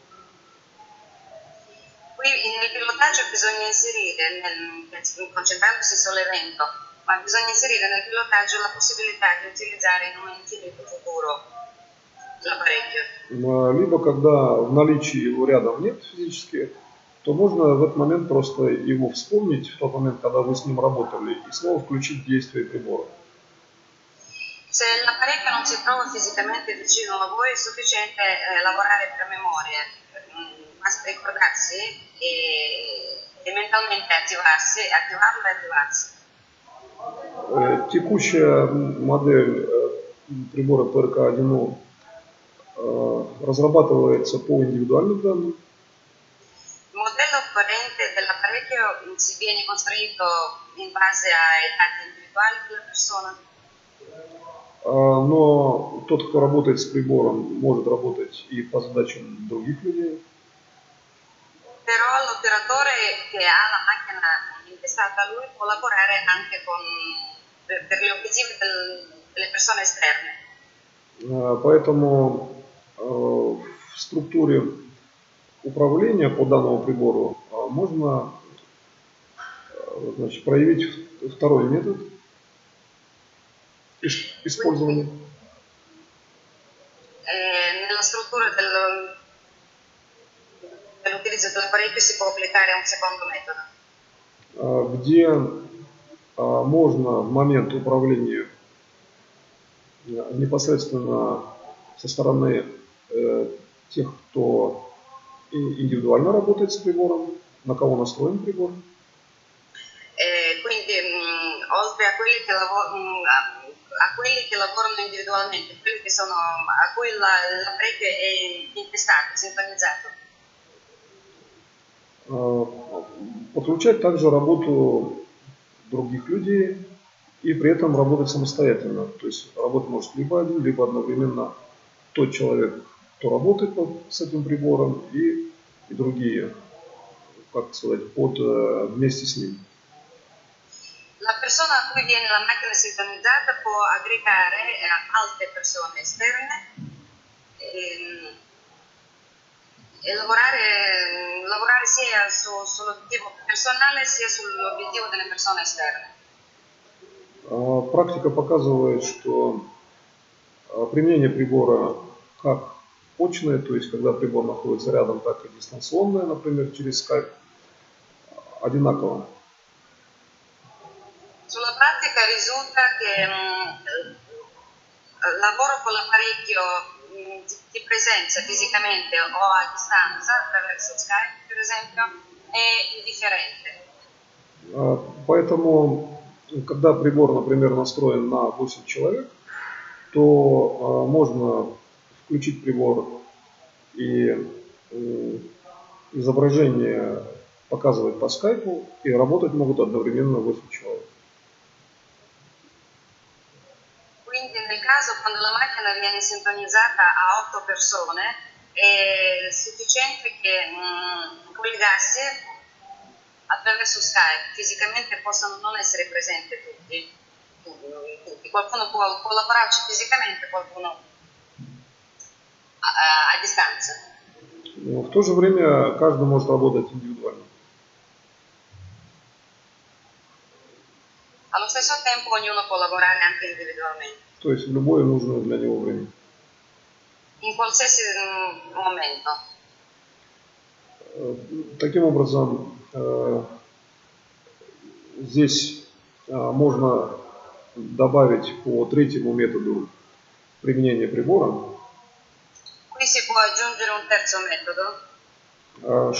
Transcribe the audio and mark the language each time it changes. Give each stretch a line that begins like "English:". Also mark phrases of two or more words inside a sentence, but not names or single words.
Italian: qui nel pilotaggio bisogna inserire, concentrandosi sull'evento, ma bisogna inserire nel pilotaggio la possibilità di utilizzare in un infinito futuro l'apparecchio.
Russian: Либо когда в наличии его рядом нет физически, то можно в этот момент просто его вспомнить, в тот момент, когда вы с ним работали, и снова включить действие прибора.
Italian: Se l'apparecchio non si trova fisicamente vicino a voi, è sufficiente lavorare per memoria, basta ricordarsi e mentalmente attivarlo e attivarsi.
Russian: Текущая модель прибора PRK-1 разрабатывается по индивидуальным данным.
Italian: Il modello corrente dell'apparecchio si viene costruito in base ai dati individuali della persona.
Russian: Но тот, кто работает с прибором, может работать и по задачам других людей.
Italian: Però l'operatore che ha la macchina intestata a lui può lavorare anche per gli obiettivi delle persone esterne.
Russian: Поэтому в структуре управления по данному прибору можно, значит, проявить второй метод использования.
Italian: Nella struttura dell'utilizzo dell'apparecchio si può applicare un secondo metodo.
Russian: Где можно в момент управления непосредственно со стороны тех, кто индивидуально работает с прибором, на кого настроен прибор.
Italian: Quindi oltre a quelli che lavorano individualmente, quelli che sono, a cui l'apparecchio è intestato, sintonizzato.
Russian: Подключать также работу других людей и при этом работать самостоятельно. То есть работать может либо один, либо одновременно тот человек, кто работает с этим прибором, и другие, как сказать, вместе с ним.
Italian: La persona a cui viene la macchina sintonizzata può aggregare altre persone esterne e lavorare sia sull'obiettivo personale sia sull'obiettivo delle persone esterne.
Russian: Практика показывает, что применение прибора как очное, то есть когда прибор находится рядом, так и дистанционное, например, через Skype, одинаково.
Italian: Sulla pratica risulta che lavoro con l'apparecchio di presenza fisicamente o a distanza attraverso Skype, per esempio, è indifferente.
Russian: Поэтому, когда прибор, например, настроен на 8 человек, то можно включить прибор и изображение показывать по скайпу и работать могут одновременно 8 человек.
Italian: Quindi nel caso quando la macchina viene sintonizzata a 8 persone è sufficiente che collegarsi attraverso Skype. Fisicamente possono non essere presenti tutti. Qualcuno può collaborarci fisicamente, qualcuno a distanza.
Russian: Но в то же время каждый может работать индивидуально.
Italian: Allo stesso tempo ognuno può lavorare anche individualmente.
Russian: То есть в любое нужное для него время.
Italian: In qualsiasi momento.
Russian: Таким образом, здесь можно добавить по третьему методу применения прибора,
Italian: Qui si può aggiungere un terzo metodo,